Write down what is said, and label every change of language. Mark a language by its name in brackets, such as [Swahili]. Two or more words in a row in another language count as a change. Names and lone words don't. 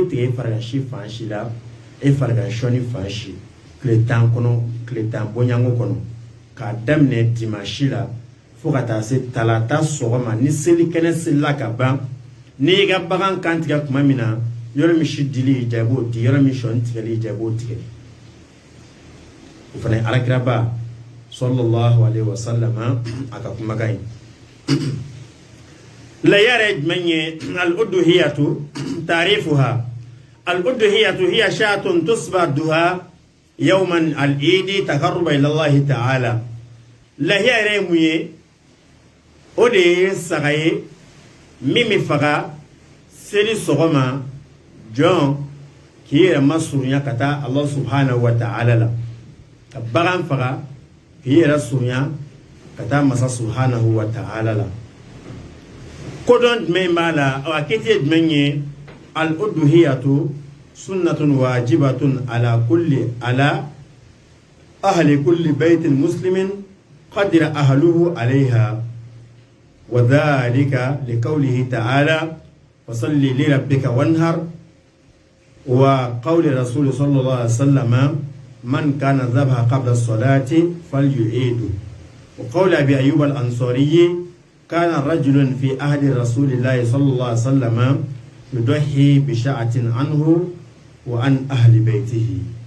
[Bambara] tigɛ i farigansi fan si la i farigansɔni fan si tile 10 kɔnɔ tile 10 bɔɲango kɔnɔ k'a daminɛ dimanche la fo ka taa se talata sɔgɔma ni seli kɛnɛ selila ka ban ni i ka bagan kan tigɛ tuma min na yɔrɔ min si dili i ja i b'o di yɔrɔ min sɔni tigɛli i ja i b'o tigɛ o fana ye Alakiraba [Arabic] صلى الله عليه وسلم [Bambara] a ka kumakan ye la yare jumɛn ye [Arabic] الأضحية تعريفها الأضحية هي شاة تذبح يوم العيد تقربا إلى الله تعالى [Bambara] lahiya yɛrɛ mun ye o de ye saga ye min bɛ faga seli sɔgɔma jɔn k'i yɛrɛ masurunya ka taa [Arabic] الله سبحانه وتعالى [Bambara] la ka bagan faga k'i yɛrɛ surunya ka taa masa [Arabic] سبحانه وتعالى [Bambara] la kodɔn jumɛn b'a la a kɛti ye jumɛn ye [Arabic] الأضحية سنة واجبة على أهل كل بيت مسلم قادر أهله عليها وذلك لقوله تعالى فصل لربك وانحر وقول رسول صلى الله عليه وسلم من كان ذبح قبل الصلاة فليعد وقول أبي أيوب الأنصاري كان رجل في عهد رسول الله صلى الله عليه وسلم يضحي بشاة عنه وعن أهل بيته